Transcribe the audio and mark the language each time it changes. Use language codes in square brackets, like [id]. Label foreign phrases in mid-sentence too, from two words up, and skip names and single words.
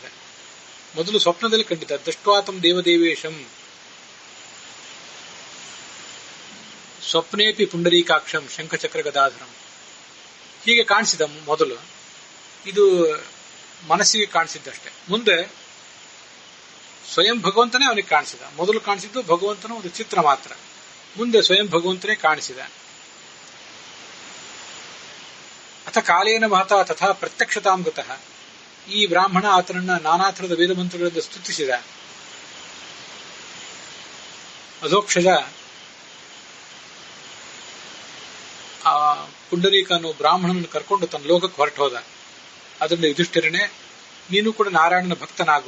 [kn] ಮೊದಲು ಸ್ವಪ್ನದಲ್ಲಿ ಕಂಡಿದ್ದ, [sa] ದೃಷ್ಟ್ವಾತಂ ದೇವದೇವೇಶಂ ಸ್ವಪ್ನೇಪಿ ಪುಂಡರೀಕಾಕ್ಷಂ ಶಂಖಚಕ್ರ ಗದಾಧರಂ, [kn] ಹೀಗೆ ಕಾಣಿಸಿದ ಮೊದಲು. ಇದು ಮನಸ್ಸಿಗೆ ಕಾಣಿಸಿದ್ದಷ್ಟೇ. ಮುಂದೆ ಸ್ವಯಂ ಭಗವಂತನೇ ಅವನಿಗೆ ಕಾಣಿಸಿದ. ಮೊದಲು ಕಾಣಿಸಿದ್ದು ಭಗವಂತನ ಒಂದು ಚಿತ್ರ ಮಾತ್ರ, ಮುಂದೆ ಸ್ವಯಂ ಭಗವಂತನೇ ಕಾಣಿಸಿದ. [sa] ಅಥ ಕಾಲೇನ ಮಹತಾ ತಥಾ ಪ್ರತ್ಯಕ್ಷತಾಂ ಗತಃ, [kn] ಈ ಬ್ರಾಹ್ಮಣ ಆತನನ್ನ ನಾನಾ ಥರದ ವೇದ ಮಂತ್ರಗಳಿಂದ ಸ್ತುತಿಸಿದ. ಅಧೋಕ್ಷಜ ಆ ಪುಂಡರೀಕ ಅನ್ನೋ ಬ್ರಾಹ್ಮಣನನ್ನು ಕರ್ಕೊಂಡು ತನ್ನ ಲೋಕಕ್ಕೆ ಹೊರಟು ಹೋದ. ಅದರಿಂದ ಯುಧಿಷ್ಠಿರನೇ, ನೀನು ಕೂಡ ನಾರಾಯಣನ ಭಕ್ತನಾಗು.